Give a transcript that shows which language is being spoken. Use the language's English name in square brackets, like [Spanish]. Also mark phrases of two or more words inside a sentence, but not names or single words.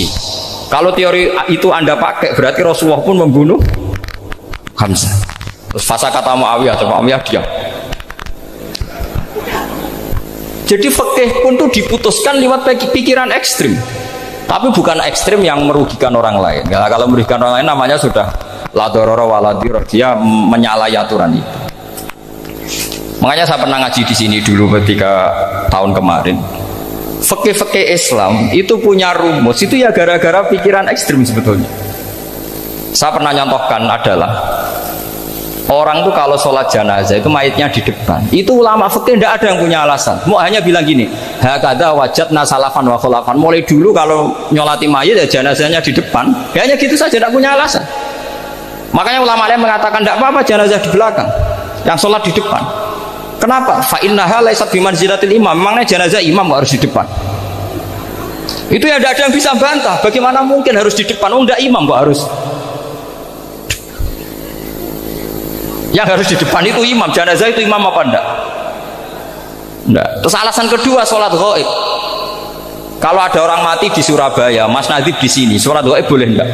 [Indonesian] Kalau teori itu Anda pakai, berarti Rasulullah pun membunuh Hamzah. Terus fasa kata Muawiyah, coba Muawiyah diam. Jadi fikih pun tuh diputuskan lewat pikiran ekstrim. Tapi bukan ekstrim yang merugikan orang lain. Ya, kalau merugikan orang lain namanya sudah [Arabic] لا ضرر ولا ضرار, [Indonesian] dia menyalahi aturan itu. Makanya saya pernah ngaji di sini dulu ketika tahun kemarin. Fikih-fikih Islam itu punya rumus, itu ya gara-gara pikiran ekstrim sebetulnya. Saya pernah nyontohkan adalah orang tuh kalau sholat jenazah itu mayitnya di depan. Itu ulama fikih tidak ada yang punya alasan. Mau hanya bilang gini, [Arabic] هكذا وجدنا سلفا وخلفا. [Indonesian] Mulai dulu kalau nyolati mayit ya jenazahnya di depan. Ya hanya gitu saja, tidak punya alasan. Makanya ulama lain mengatakan tidak apa-apa jenazah di belakang, yang sholat di depan. Kenapa? [Arabic] فإنها ليست بمنزلة الإمام. [Indonesian] Memangnya jenazah imam harus di depan? Itu ya tidak ada yang bisa bantah. Bagaimana mungkin harus di depan? Oh enggak, imam kok harus. Yang harus di depan itu imam, jenazah itu imam apa enggak? Enggak. Terus alasan kedua, sholat ghaib. Kalau ada orang mati di Surabaya, Mas Nadib di sini, sholat ghaib boleh enggak?